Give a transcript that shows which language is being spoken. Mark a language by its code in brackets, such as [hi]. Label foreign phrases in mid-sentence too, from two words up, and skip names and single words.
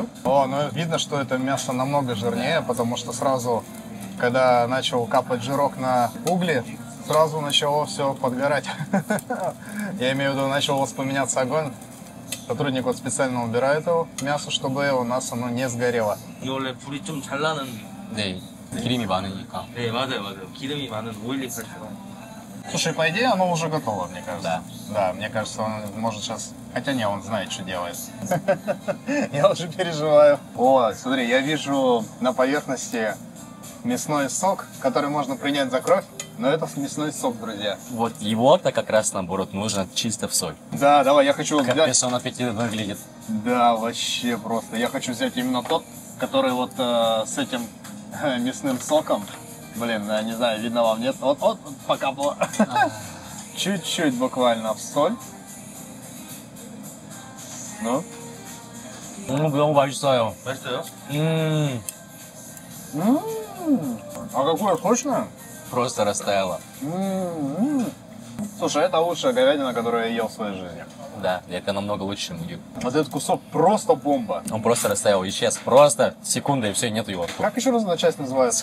[ru] О, ну видно, что это мясо намного жирнее, потому что сразу, когда начал капать жирок на угли, сразу начало все подгорать. Я имею в виду, начал воспламеняться огонь. Сотрудник вот специально убирает его мясо, чтобы у нас оно не сгорело. [ko] 이게 원래 불이 좀 잘 나는. 네, 기름이 많으니까. 네, 맞아요. 기름이 많은 오일리 칼국수. [ru] Слушай, по идее, оно уже готово, мне кажется. Да, мне кажется, он может сейчас... Хотя не, он знает, что делает. Я уже переживаю. О, смотри, я вижу на поверхности мясной сок, который можно принять за кровь, но это мясной сок, друзья. Вот его-то как раз наоборот нужно чисто в соль. Да, давай, я хочу Как взять... персон аппетит выглядит. Да, вообще просто. Я хочу взять именно тот, который вот с этим мясным соком. Блин, я не знаю, видно вам, нет? Вот покапало. Чуть-чуть буквально в соль. Ну? [ko] 너무 맛있어요. 맛있어요? [ru] А какое сочное? Просто растаяло. Слушай, это лучшая говядина, которую я ел в своей жизни. Да, это намного лучше, чем УГИ. Вот этот кусок просто бомба. Он просто растаял, исчез. Просто секунда, и все, нету его. Как еще раз эта часть называется?